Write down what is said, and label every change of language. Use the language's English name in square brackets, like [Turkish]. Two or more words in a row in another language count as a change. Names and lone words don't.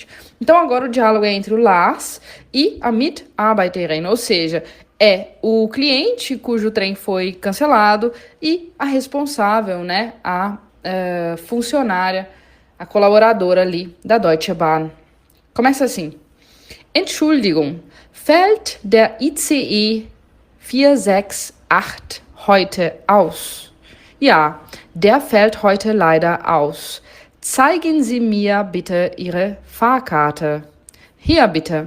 [Portuguese] Então, agora o diálogo é entre o Lars e a Mitarbeiterin, ou seja, é o cliente cujo trem foi cancelado e a responsável, a funcionária, a colaboradora ali da Deutsche Bahn. Começa assim. [German] Entschuldigung, fällt der ICE 468 heute aus? Ja, der fällt heute leider aus. Zeigen Sie mir bitte Ihre Fahrkarte. Hier bitte.